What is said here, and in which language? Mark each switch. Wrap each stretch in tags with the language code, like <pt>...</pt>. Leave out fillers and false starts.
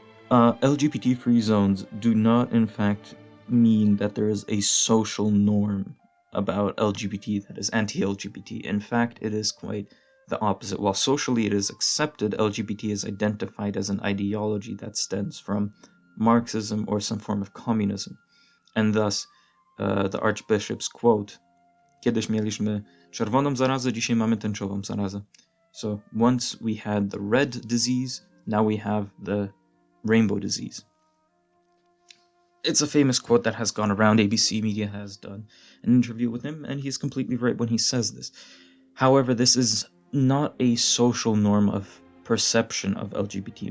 <en>LGBT-free zones do not, in fact, mean that there is a social norm about LGBT that is anti-LGBT. In fact, it is quite the opposite. While socially it is accepted, LGBT is identified as an ideology that stems from Marxism or some form of communism. And thus, the Archbishop's quote,</en> <pl>Kiedyś mieliśmy czerwoną zarazę, dzisiaj mamy tęczową zarazę.</pl> <en>So once we had the red disease, now we have the rainbow disease. It's a famous quote that has gone around. ABC Media has done an interview with him, and he's completely right when he says this. However, this is not a social norm of perception of LGBT.</en>